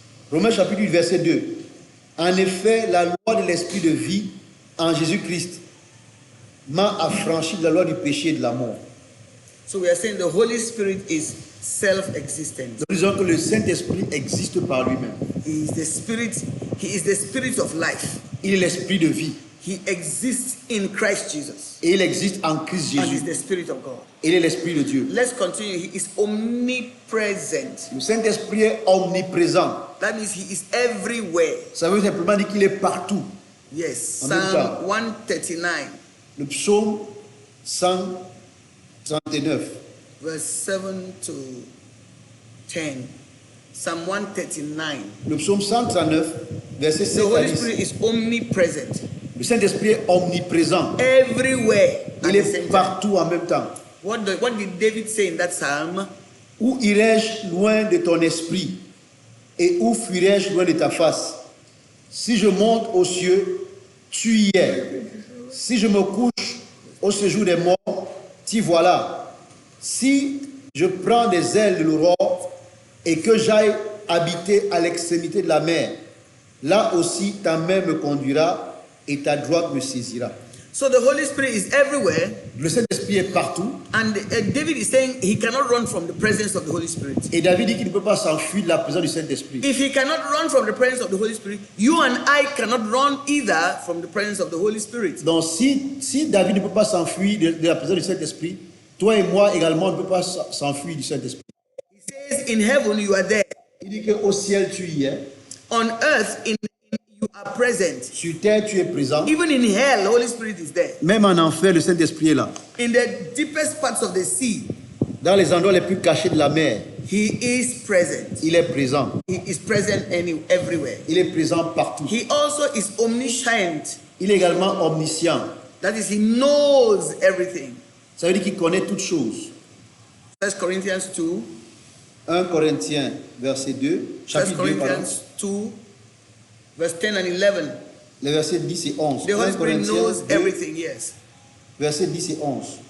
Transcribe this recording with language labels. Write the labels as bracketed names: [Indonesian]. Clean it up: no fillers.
[French] Romains chapitre 8, verset 2. En effet, la loi de l'esprit de vie en Jésus-Christ m'a affranchi de la loi du péché et de la mort. [English] So we are saying the Holy Spirit is self-existent. [French] Nous disons que le Saint-Esprit existe par lui-même. [English] He is the spirit of life. [French] Il est l'esprit de vie. [English] He exists in Christ Jesus. [French] Et il existe en Christ [English] And is [French] Jésus. [English] the Spirit of God. [French] Il est l'esprit de Dieu. [English] Let's continue. He is omnipresent. [French] Le Saint-Esprit est omniprésent. [English] That means he is everywhere. [French] Ça veut simplement dire qu'il est partout. [English] Yes. [French] En même temps. [English] Psalm 139, [French] Le psaume 139, [English] verse 7 to 10. Psalm 139. [French] le psaume 139, verset [English] The [French] 7 à [English] Holy [French] 10. [English] Spirit is omnipresent. [French] Le Saint-Esprit est omniprésent. [English] Everywhere at [French] Il [English] the [French] est [English] same time. [French] partout en même temps. [English] What did David say in that psalm? [French] Où irai-je loin de ton esprit? Et où fuirai-je loin de ta face? Si je monte aux cieux, tu y es. Si je me couche au séjour des morts, t'y voilà. Si je prends des ailes de l'aurore et que j'aille habiter à l'extrémité de la mer, là aussi ta main me conduira et ta droite me saisira. [English] So the Holy Spirit is everywhere, [French] Le Saint-Esprit est partout. [English] and David is saying he cannot run from the presence of the Holy Spirit. [French] Et David dit qu'il ne peut pas s'enfuir de la présence du Saint-Esprit. [English] If he cannot run from the presence of the Holy Spirit, you and I cannot run either from the presence of the Holy Spirit. [French] Donc si David ne peut pas s'enfuir de la présence du Saint-Esprit, toi et moi également ne peut pas s'enfuir du Saint-Esprit. [English] He says, in heaven you are there. [French] Il dit qu'au ciel tu y es, [English] On earth you are present. [French] sur terre tu es présent. [English] Even in hell, the Holy Spirit is there. [French] Même en enfer, le Saint-Esprit est là. [English] In the deepest parts of the sea, [French] Dans les endroits les plus cachés de la mer, [English] he is present. [French] il est présent. [English] He is present everywhere. [French] Il est présent partout. [English] He also is omniscient. [French] Il est également omniscient. [English] That is, he knows everything. [French] Ça veut dire qu'il connaît toutes choses. [English] 1 Corinthians 2. [French] 1 Corinthiens, verset 2, [English] 1 [French] chapitre 2, pardon, [English] Corinthians 2, verse 10 and 11. [French] les versets 10 et 11. [English] The Holy [French] 1 [English] Spirit [French] Corinthiens [English] knows [French] 2, [English] everything, yes. [French] versets 10 et 11.